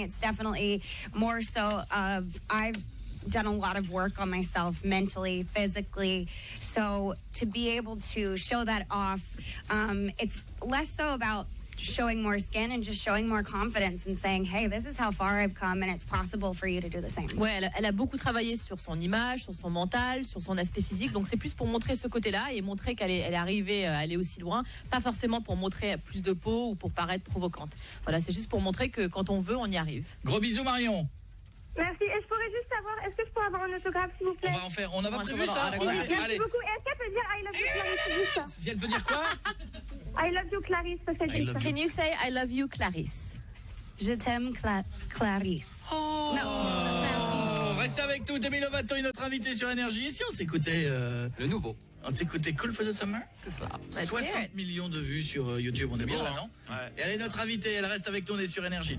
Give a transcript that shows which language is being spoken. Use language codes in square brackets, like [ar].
[en] It's definitely more so of I've done a lot of work on myself mentally, physically. So to be able to show that off, it's less so about showing more skin and just showing more confidence and saying, hey, this is how far I've come and it's possible for you to do the same. [fr] Ouais, elle a beaucoup travaillé sur son image, sur son mental, sur son aspect physique. Donc c'est plus pour montrer ce côté-là et montrer qu'elle est arrivée à aller aussi loin. Pas forcément pour montrer plus de peau ou pour paraître provocante. Voilà, c'est juste pour montrer que quand on veut, on y arrive. Gros bisous Marion. Merci. Et je pourrais juste savoir, est-ce que je pourrais avoir un autographe, s'il vous plaît? On va en faire. On n'a pas prévu ça. Merci beaucoup. Est-ce qu'elle peut dire [en] I love you, [fr] Clarisse, juste ça? Si elle peut dire quoi? [en] I love you, [fr] Clarisse, parce qu'elle dit ça. [en] Can you say I love you, Clarisse? [fr] Je t'aime, Clarisse. Oh. Non. Reste avec nous, Demi Lovato est notre invité sur Énergie. Et si on s'écoutait le nouveau? On s'écoutait Cool for the Summer? C'est ça. 60 millions de vues sur YouTube. On est bien là, non? Ouais. Et elle est notre invitée. Elle reste avec nous. On est sur Énergie.